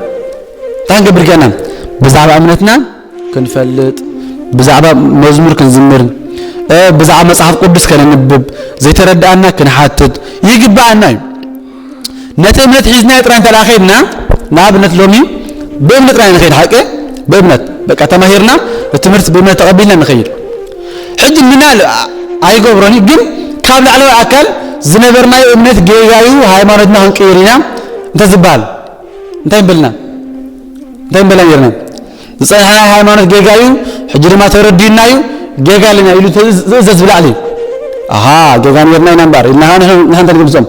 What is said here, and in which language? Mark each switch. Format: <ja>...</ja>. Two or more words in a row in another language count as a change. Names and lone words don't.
<ti>ብዛዕባ እምነትና ክንፈልጥ ብዛዕባ መዝሙር ክንዝምር ብዛዕባ መጽሓፍ ቅዱስ ከነንብብ ዘይተረዳእና ክንሓትት ይግባአና እዩ ነቲ እምነት ሒዝና ጥራይ ተላኺድና ንኣብነት ሎሚ በእምነት ጥራይ ንኸይድ ሓቂ በእምነት በቃ ተማሂርና ትምህርት በእምነት ተቀቢልና ንኸይድ ሕጂ ምናል ኣይገብሮኒ ግን ካብ ላዕለዋይ ኣካል ዝነበርናዮ እምነት ጌጋዩ ሃይማኖትና ክንቅይርና እንታይ ዝበሃል እንታይ ንበልና ነርና ዝፀንሐና ሃይማኖት ጌጋዩ ሕጂ ድማ ተረዲናዩ ጌጋልና ኢሉ ዝእዘዝ ብላዕሊ ኣሃ ጌጋ ነርና ኢና እምበር ኢልና ንሓንተ ንግብዞም</ti>